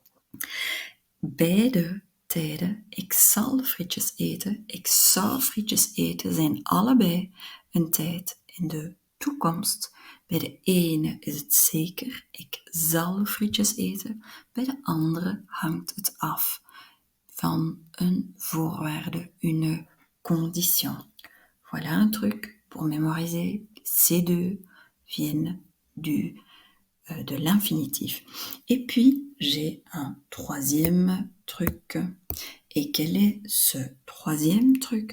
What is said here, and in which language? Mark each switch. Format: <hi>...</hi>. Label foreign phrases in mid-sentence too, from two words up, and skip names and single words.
<nl>Beide tijden, ik zal frietjes eten, ik zou frietjes eten, zijn allebei een tijd in de toekomst. Bij de ene is het zeker, ik zal frietjes eten. Bij de andere hangt het af van een voorwaarde,</nl> <fr>une condition. Voilà un truc pour mémoriser. Ces deux viennent de l'infinitif. Et puis, j'ai un troisième truc. Et quel est ce troisième truc?</fr>